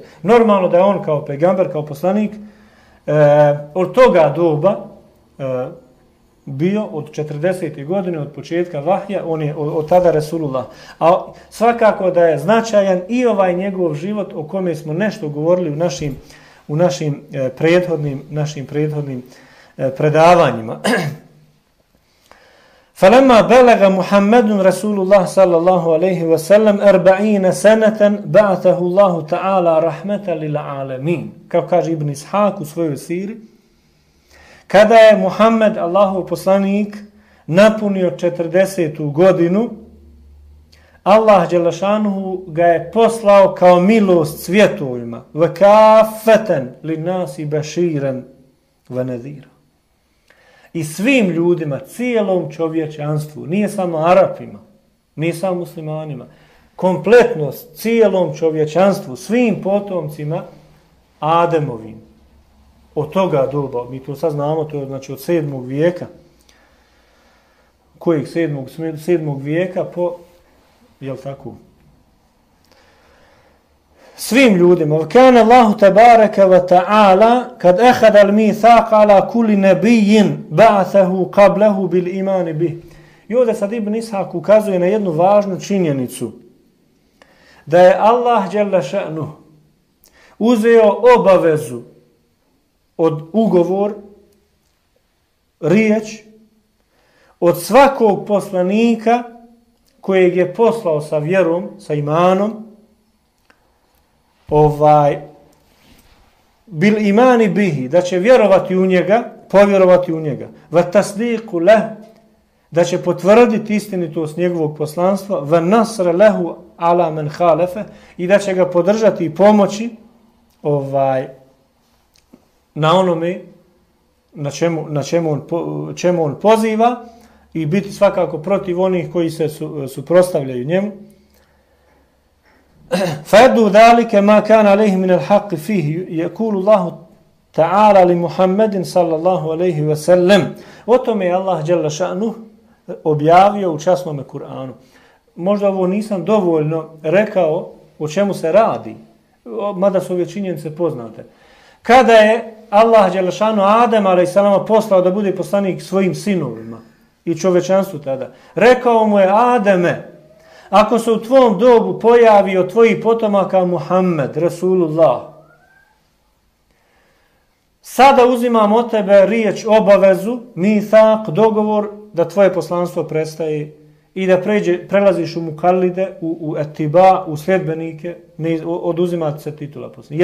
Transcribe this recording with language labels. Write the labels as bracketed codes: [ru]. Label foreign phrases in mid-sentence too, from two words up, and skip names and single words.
[bs] Normalno da je on kao pejgamber, kao poslanik, od toga doba bio od 40. godine, od početka vahja, on je od tada Resulullah. A svakako da je značajan i ovaj njegov život o kome smo nešto govorili u našim prethodnim predavanjima. [ar] فَلَمَّا بَلَغَ مُحَمَّدٌ رَسُولُ اللَّهِ صَلَّى اللَّهُ عَلَيْهِ وَسَلَّمْ 40 سَنَةً بَعَثَهُ اللَّهُ تَعَالَى رَحْمَةً لِلْعَالَمِينَ. [bs] Kao kaže Ibn Ishaq u svojoj siri, kada je Muhammed, Allahov poslanik, napunio 40. godinu, Allah dželešanuhu ga je poslao kao milost svjetovima. [ar] وَكَافَّةً لِلنَّاسِ بَشِيرًا وَنَذِيرًا. [bs] I svim ljudima, cijelom čovječanstvu, nije samo Arapima, nije samo muslimanima, kompletnost cijelom čovječanstvu, svim potomcima Ademovim. Od toga doba, mi to sad znamo, to je znači od 7. vijeka. Kojeg 7. vijeka po, jel tako? Svim ljudima. [ar] وَكَانَ اللَّهُ تَبَارَكَ وَتَعَالَى قَدْ أَخَذَ الْمِيثَاقَ عَلَى كُلِّ نَبِيٍّ بَعَثَهُ قَبْلَهُ بِالْإِيمَانِ بِهِ. [bs] I ovdje sad Ibn Ishaq ukazuje na jednu važnu činjenicu. Da je Allah [ar] جل شأنه [bs] uzeo obavezu od ugovor, riječ, od svakog poslanika kojeg je poslao sa vjerom, sa imanom, [ar] بالإيمان به, [bs] da će vjerovati u njega, povjerovati u njega. [ar] وتصديق له, [bs] da će potvrditi istinitost njegovog poslanstva. [ar] ونصرة له على من خالف, [bs] i da će ga podržati i pomoći na onome na čemu on poziva i biti svakako protiv onih koji se suprotstavljaju njemu. [ar] فَيَدُّ ذَلِكَ مَا كَانَ عَلَيْهِ مِنَ الْحَقِّ فِيهِ يَقُولُ اللَّهُ تَعَالَى لِمُحَمَّدٍ صَلَّى اللَّهُ عَلَيْهِ وَسَلَّمْ. [bs] O tome je Allah [ar] جل شأنه [bs] objavio u časnome Kur'anu. Možda ovo nisam dovoljno rekao o čemu se radi, mada su ove činjenice poznate. Kada je Allah [ar] جل شأنه [bs] Adem a.s. poslao da bude poslanik svojim sinovima i čovječanstvu tada, rekao mu je: Ademe, ako se u tvom dobu pojavi od tvojih potomaka Muhammed, Resulullah, sada uzimam od tebe riječ, obavezu, mithaq, dogovor, da tvoje poslanstvo prestaje i da prelaziš u mukallide, u etiba, u sljedbenike, ne oduzimati se titula poslanika.